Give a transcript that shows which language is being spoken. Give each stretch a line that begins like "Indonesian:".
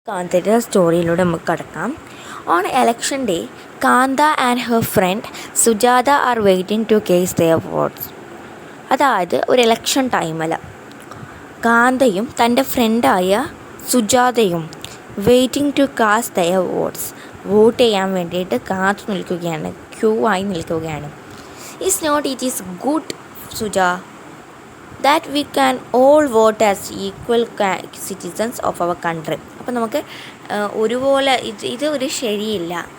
Malayalam: കാന്തയുടെ സ്റ്റോറിയിലൂടെ നമുക്ക് കടക്കാം.
English: On election day, Kantha and her friend Sujatha are waiting to cast their votes.
Malayalam: അതായത് ഒരു election ടൈമിൽ കാന്തയും തൻ്റെ ഫ്രണ്ടായ സുജാതയും
English: waiting to cast their votes,
Malayalam: vote ചെയ്യാൻ വേണ്ടിയിട്ട് കാത്തു നിൽക്കുകയാണ്, ക്യൂ ആയി നിൽക്കുകയാണ്.
English: is not it is good
Malayalam: Suja
English: that we can all vote as equal citizens of our country.
Malayalam: അപ്പോൾ നമുക്ക് ഒരുപോലെ ഇത് ഒരു ശരിയില്ല.